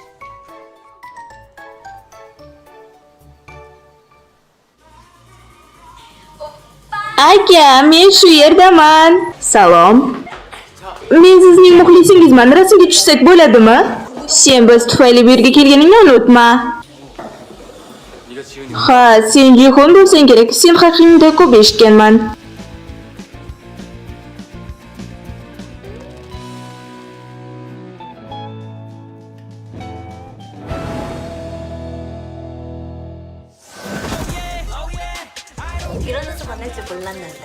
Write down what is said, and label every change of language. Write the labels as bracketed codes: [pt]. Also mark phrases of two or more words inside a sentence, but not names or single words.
[uz] Aka, men shu yerdaman. Salom. Men sizning muxlisingizman. Rasmga tushsak bo'ladimi? Sen biz tufayli bu yerga kelganingni unutma. [ko] 네가 지은이 [uz] Ha, sen Jihon bo'lsang kerak. Sen haqingda ko'p eshitganman. [ko] 이런 데서 만날 줄 몰랐는데.